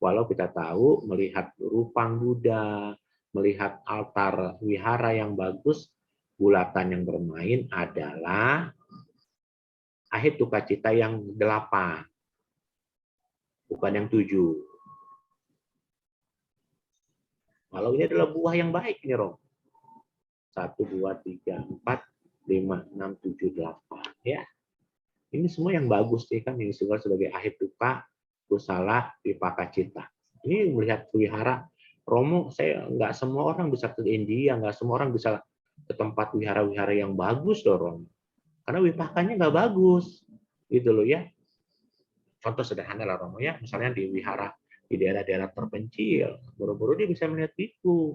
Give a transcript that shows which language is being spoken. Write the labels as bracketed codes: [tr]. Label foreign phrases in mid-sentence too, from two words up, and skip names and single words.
[id] Walau kita tahu melihat rupang Buddha, melihat altar wihara yang bagus, bulatan yang bermain adalah [pi] ahituka cita [id] yang 8, bukan yang 7. Walau ini adalah buah yang baik nih, Rom. 1, 2, 3, 4, 5, 6, 7, 8. Ya. Ini semua yang bagus nih kan, ini juga sebagai [pi] ahituka, kusala, vipaka cita. [id] Ini melihat wihara, Romo, saya nggak semua orang bisa ke India, nggak semua orang bisa ke tempat wihara-wihara yang bagus loh, Romo. Karena wipakanya nggak bagus. Gitu loh ya. Contoh sederhana lah, Romo ya, misalnya di wihara di daerah-daerah terpencil, boro-boro dia bisa melihat biku.